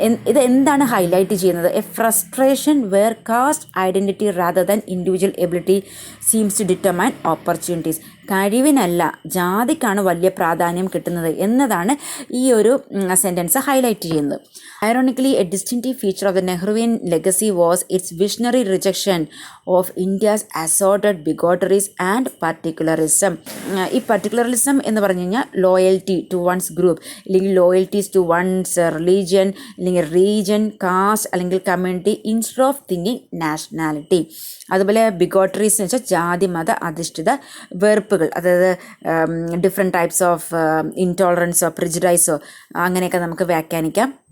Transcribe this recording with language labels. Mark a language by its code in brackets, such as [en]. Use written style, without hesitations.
[ml] ഇത് എന്താണ് ഹൈലൈറ്റ് ചെയ്യുന്നത്? [en] A frustration where caste identity rather than individual ability seems to determine opportunities. [ml] കഴിവിനല്ല ജാതിക്കാണ് വലിയ പ്രാധാന്യം കിട്ടുന്നത് എന്നതാണ് ഈ ഒരു സെൻറ്റൻസ് ഹൈലൈറ്റ് ചെയ്യുന്നത്. [en] Ironically, a distinctive feature of the Nehruvian legacy was its visionary rejection of India's assorted bigotries and particularism. ഈ particularism [ml] എന്ന് പറഞ്ഞു കഴിഞ്ഞാൽ [en] Loyalty to one's group, അല്ലെങ്കിൽ loyalties to one's religion, അല്ലെങ്കിൽ region, caste അല്ലെങ്കിൽ community instead of thinking nationality. [ml] അതുപോലെ ബിഗോട്ടറീസ് എന്ന് വെച്ചാൽ ജാതി മത അധിഷ്ഠിത വെറുപ്പുകൾ, അതായത് [en] different types of ഇൻടോളറൻസോ പ്രിജുഡൈസോ [ml] അങ്ങനെയൊക്കെ നമുക്ക് വ്യാഖ്യാനിക്കാം.